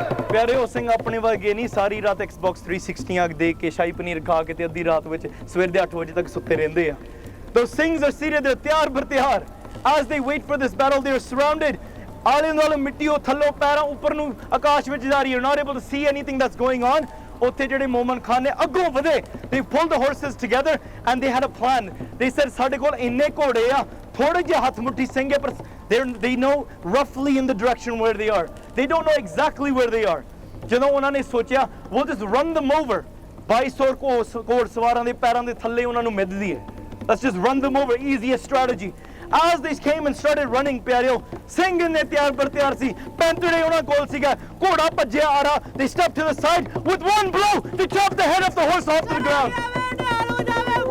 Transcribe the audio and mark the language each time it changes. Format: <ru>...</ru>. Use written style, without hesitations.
<pa>ਪਿਆਰੇ ਉਹ ਸਿੰਘ ਆਪਣੇ ਵਰਗੇ ਨਹੀਂ ਸਾਰੀ ਰਾਤ Xbox 360 ਦੇ ਕੇ ਸ਼ਾਹੀ ਪਨੀਰ ਖਾ ਕੇ ਤੇ ਅੱਧੀ ਰਾਤ ਵਿੱਚ ਸਵੇਰ ਦੇ 8 ਵਜੇ ਤੱਕ ਸੁੱਤੇ ਰਹਿੰਦੇ ਆ.</pa> <en>Those Singhs are seated there</en> <pa>ਤਿਆਰ ਬਰ ਤਿਆਰ.</pa> <en>As they wait for this battle, they are surrounded.</en> <pa>ਆਲੇ ਦੁਆਲੇ ਮਿੱਟੀ ਉਹ ਥੱਲੋਂ ਪੈਰਾਂ ਉੱਪਰ ਨੂੰ ਆਕਾਸ਼ ਵਿੱਚ ਜਾ ਰਹੀ ਹੈ.</pa> <en>Not able to see anything that's going on.</en> <pa>ਉੱਥੇ ਜਿਹੜੇ ਮੋਮਨ ਖਾਨ ਨੇ ਅੱਗੋਂ ਵਧੇ.</pa> <en>They pulled the horses together and they had a plan. They said</en> <pa>ਸਾਡੇ ਕੋਲ ਇੰਨੇ ਘੋੜੇ ਆ, ਥੋੜੇ ਜਿਹੇ ਹੱਥ ਮੁੱਠੀ ਸਿੰਘ ਹੈ, ਪਰ</pa> <en>they know roughly in the direction where they are. They don't know exactly where they are.</en> <pa>ਜਦੋਂ ਉਹਨਾਂ ਨੇ ਸੋਚਿਆ</pa> <en>we'll just run them over.</en> <pa>2200 ਘੋੜ ਸਵਾਰਾਂ ਦੇ ਪੈਰਾਂ ਦੇ ਥੱਲੇ ਉਹਨਾਂ ਨੂੰ ਮਿੱਧਦੀ ਹੈ.</pa> <en>Let's just run them over. Easiest strategy. As they came and started running,</en> <pa>ਪਿਆਰਿਓ ਸਿੰਘ ਨੇ ਤਿਆਰ ਬਰ ਤਿਆਰ ਸੀ. ਪੈਂਤੜੇ ਉਹਨਾਂ ਕੋਲ ਸੀਗਾ. ਘੋੜਾ ਭੱਜਿਆ ਆ ਰਿਹਾ.</pa> <en>They stepped to the side. With one blow, they chopped the head of the horse off the ground.</en>